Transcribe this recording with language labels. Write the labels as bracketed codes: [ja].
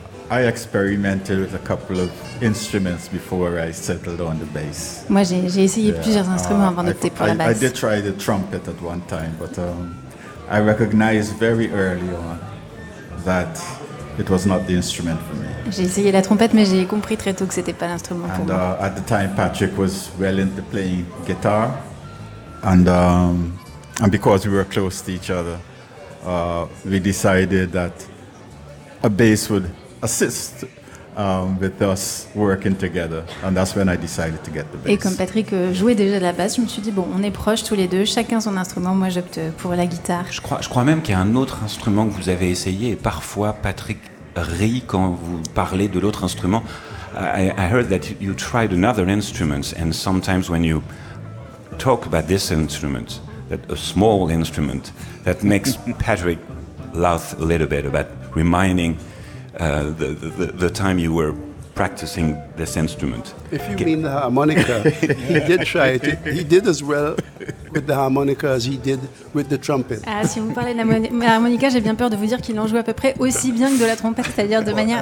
[en] I experimented with a couple of instruments before I settled on the bass. [fr] Moi, j'ai essayé plusieurs instruments avant d'opter pour la basse. [en] I did try the trumpet at one time, but I recognized very early on that it was not the instrument for me. [fr] J'ai essayé la trompette, mais j'ai compris très tôt que c'était pas l'instrument pour moi. [en] At the time, Patrick was well into playing guitar, and because we were close to each other, we decided that a bass would assist with us working together, and that's when I decided to get the bass. [fr] Et comme Patrick jouait déjà de la basse, je me suis dit bon, on est proches tous les deux, chacun son instrument, moi j'opte pour la guitare. Je crois même qu'il y a un autre instrument que vous avez essayé, et parfois Patrick ri quand vous parlez de l'autre instrument. [en] I heard that you tried another instrument, and sometimes when you talk about this instrument, that a small instrument, that makes Patrick laugh a little bit about reminding the time you were practicing this instrument. If you mean the harmonica, he did try it. He did as well with the harmonica as he did with the trumpet. [fr] Ah, si vous parlez de la harmonica, j'ai bien peur de vous dire qu'il en joue à peu près aussi bien que de la trompette, c'est-à-dire de manière